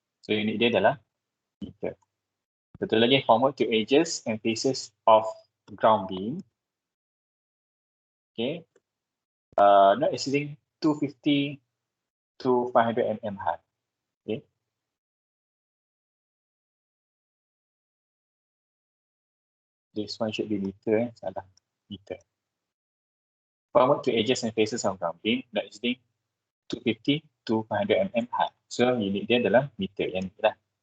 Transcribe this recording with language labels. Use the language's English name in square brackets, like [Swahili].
[Malay] So unit dia adalah meter. Betul lagi, [English] formwork to edges and faces of ground beam. Okay. Not exceeding 250 to 500 mm high. Okay. This one should be meter, [Malay] salah, [English] meter. Formwork to edges and faces of ground beam, not exceeding 250 to 500 mm high. [Malay] So unit dia adalah meter, yang ni lah.